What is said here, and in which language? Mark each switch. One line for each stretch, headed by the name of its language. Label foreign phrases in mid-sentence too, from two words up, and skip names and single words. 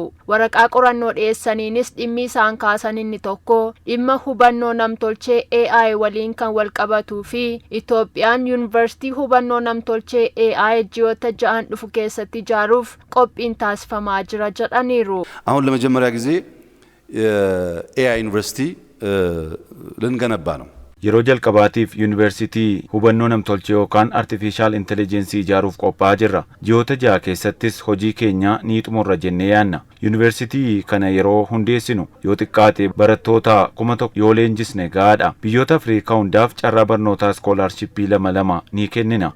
Oromo: Waraqaa qorannoo dhiyeessaniinis dhimmi isaan kaasan inni tokko dhimma hubannoo namtolchee AI waliin kan wal qabatuu fi Itoophiyaan Yuunivarsiitii hubannoo namtolchee AI ji'oota 6 dhufu keessatti ijaaruuf qophiin taasifamaa jira jedhaniiru.
Amharic: አሁን ለመጀመሪያ ጊዜ AI ዩኒቨርሲቲ ልንገነባ ነው።
Oromo: Yeroo jalqabaatiif yuunivarsiitii hubannoo namtolchee yookaan
English: artificial intelligence
Oromo: ijaaruuf qophaa'aa jirra. Ji'oota 6 keessattis hojii keenya ni xumurra jennee yaanna. Yuunivarsiitii kana yeroo hundeessinu yoo xiqqaate barattoota 1,000 yoo leenjisne gahaadha. Biyyoota Afrikaa hundaaf carraa barnootaa iskoolaarshippii 2 ni kennina.